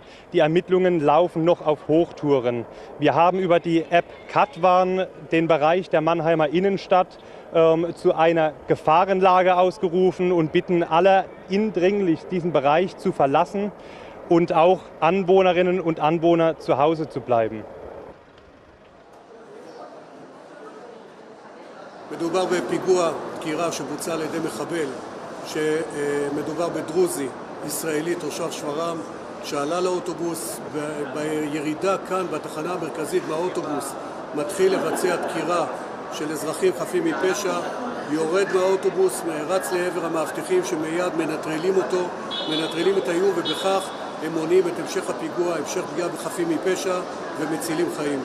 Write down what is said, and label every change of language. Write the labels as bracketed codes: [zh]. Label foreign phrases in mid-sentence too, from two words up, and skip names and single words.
[de] Die Ermittlungen laufen noch auf Hochtouren. Wir haben über die App Katwarn den Bereich der Mannheimer Innenstadt zu einer Gefahrenlage ausgerufen und bitten alle indringlich, diesen Bereich zu verlassen und auch Anwohnerinnen und Anwohner zu Hause zu bleiben. [he] מדובר בפיגוע דקירה שבוצע על ידי מחבל שמדובר בדרוזי ישראלי תושב שפרעם שעלה לאוטובוס בירידה כאן בתחנה המרכזית מהאוטובוס מתחיל לבצע דקירה של אזרחים חפים מפשע, יורד מהאוטובוס, רץ לעבר המאבטחים שמיד מנטרלים אותו, מנטרלים את האיום ובכך הם מונעים את המשך הפיגוע, המשך פגיעה בחפים מפשע ומצילים חיים.